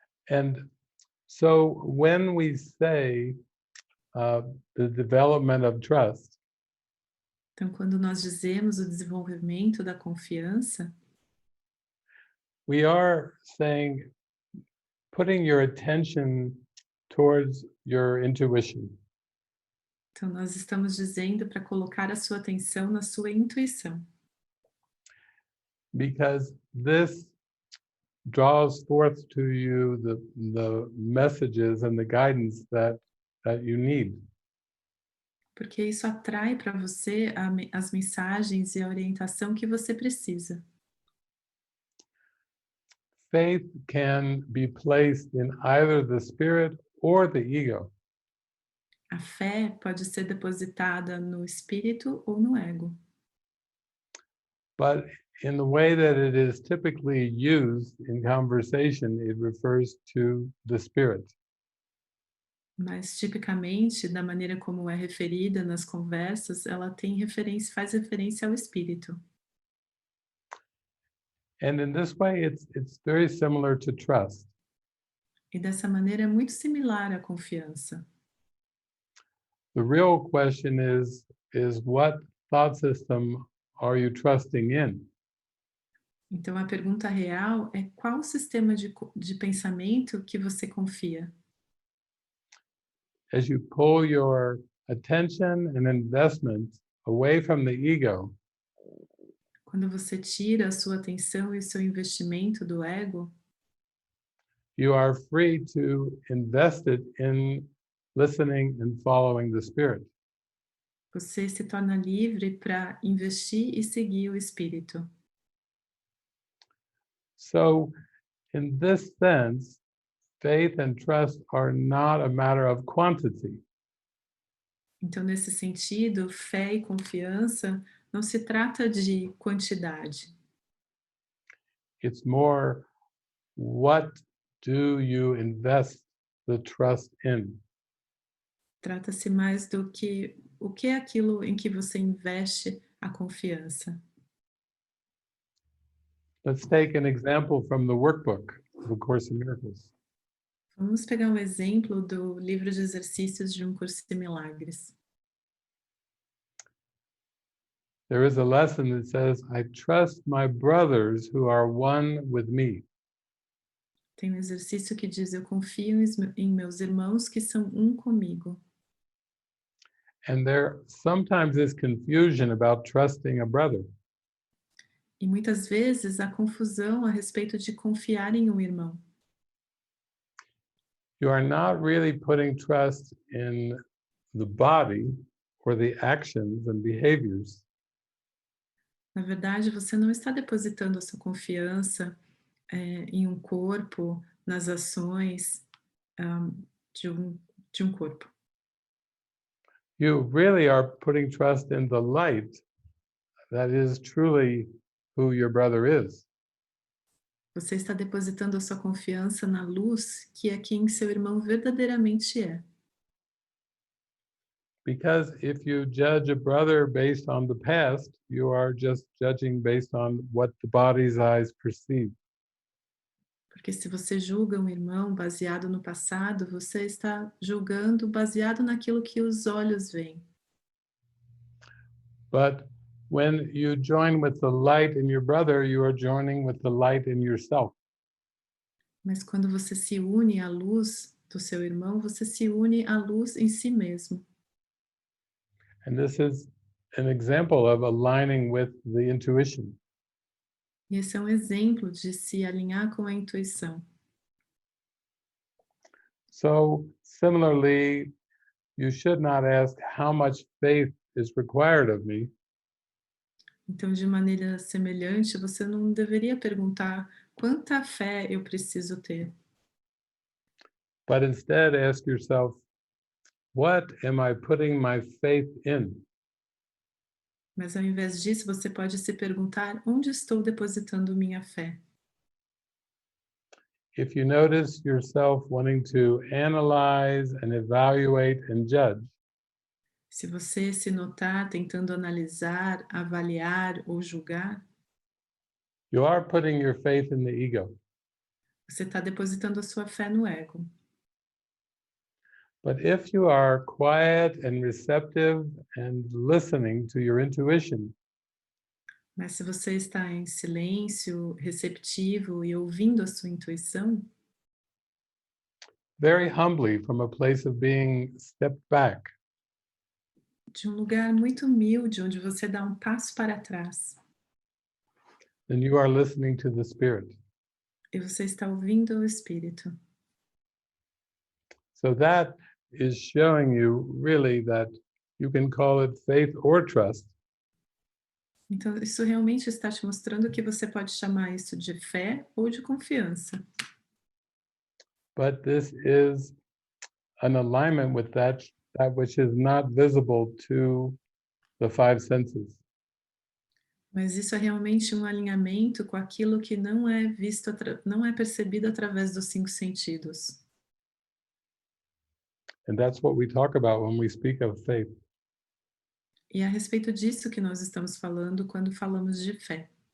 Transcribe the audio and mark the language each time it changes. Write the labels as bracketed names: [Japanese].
[English] And so when we say the development of trust, [Portuguese] Então, quando nós dizemos o desenvolvimento da confiança, [English] we are saying putting your attention towards your intuition. [Portuguese] então nós estamos dizendo para colocar a sua atenção na sua intuição. [English] Because this draws forth to you the messages and the guidance that you need. [Portuguese] Porque isso atrai para você as mensagens e a orientação que você precisa. [English] Faith can be placed in either the spirit or the ego. [Portuguese] A fé pode ser depositada no espírito ou no ego. [English] But in the way that it is typically used in conversation, it refers to the spirit. [Portuguese] Mas tipicamente, da maneira como é referida nas conversas, ela faz referência ao espírito. [English] And in this way, it's very similar to trust. [Portuguese] E dessa maneira é muito similar à confiança. [English] The real question is what thought system are you trusting in? [Portuguese] Então a pergunta real é qual sistema de pensamento que você confia? [English] As you pull your attention and investment away from the ego, [Portuguese] Quando você tira a sua atenção e o seu investimento do ego, [English] you are free to invest it in listening and following the Spirit. [Portuguese] Você se torna livre para investir e seguir o Espírito. [English] So, in this sense, faith and trust are not a matter of quantity. [Portuguese] Então, nesse sentido, fé e confiança não se trata de quantidade. [English] It's more, what do you invest the trust in? [Portuguese] Trata-se mais do que o que é aquilo em que você investe a confiança. [English] Let's take an example from the workbook of A Course in Miracles. [Portuguese] Vamos pegar um exemplo do livro de exercícios de Curso em Milagres. [English] There is a lesson that says, I trust my brothers who are one with me. [Portuguese] Tem um exercício que diz, eu confio em meus irmãos que são um comigo. [English] And there sometimes is confusion about trusting a brother. [Portuguese] E muitas vezes há confusão a respeito de confiar em um irmão. [English] You are not really putting trust in the body or the actions and behaviors. [Portuguese] Na verdade, você não está depositando a sua confiança em um corpo, nas ações de um corpo. [English] You really are putting trust in the light that is truly who your brother is. [Portuguese] Você está depositando a sua confiança na luz, que é quem seu irmão verdadeiramente é. [English] Because if you judge a brother based on the past, you are just judging based on what the body's eyes perceive. [Portuguese] Porque se você julga um irmão baseado no passado, você está julgando baseado naquilo que os olhos veem. [English] But when you join with the light in your brother, you are joining with the light in yourself. [Portuguese] Mas quando você se une à luz do seu irmão, você se une à luz em si mesmo. [English] And this is an example of aligning with the intuition. [Portuguese] E esse é um exemplo de se alinhar com a intuição. [English] So similarly, you should not ask how much faith is required of me, [Portuguese] Então, de maneira semelhante, você não deveria perguntar quanta fé eu preciso ter, [English] but instead ask yourself, what am I putting my faith in? [Portuguese] mas ao invés disso, você pode se perguntar onde estou depositando minha fé. [English] If you notice yourself wanting to analyze and evaluate and judge, [Portuguese] Se você se notar tentando analisar, avaliar ou julgar, [English] you are putting your faith in the ego. [Portuguese] você está depositando a sua fé no ego. [English] But if you are quiet and receptive and listening to your intuition, [Portuguese] Mas se você está em silêncio, receptivo e ouvindo a sua intuição, [English] very humbly from a place of being stepped back, [Portuguese] de um lugar muito humilde, onde você dá um passo para trás, [English] then you are listening to the Spirit. [Portuguese] e você está ouvindo o Espírito. [English] So that is showing you really that you can call it faith or trust, [Portuguese] Então, isso realmente está te mostrando que você pode chamar isso de fé ou de confiança. [English] but this is an alignment with that which is not visible to the five senses. [Portuguese] Mas isso é realmente um alinhamento com aquilo que não é visto, não é percebido através dos 5 sentidos. [English] And that's what we talk about when we speak of faith. [Portuguese] E é a respeito disso que nós estamos falando quando falamos de fé.